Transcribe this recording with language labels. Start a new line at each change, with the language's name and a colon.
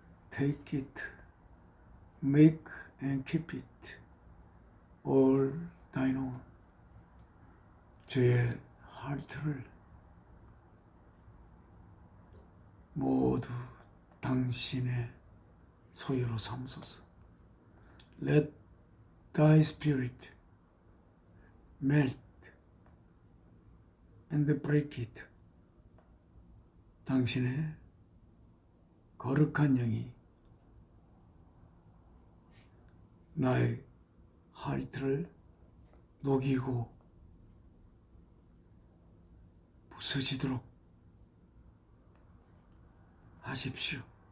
English: Take it, make and keep it all thine own.
Korean: 저의 하트를 모두 당신의 소유로 삼소서.
English: Let thy spirit melt and break it.
Korean: 당신의 거룩한 영이 나의 하트를 녹이고 부서지도록 하십시오.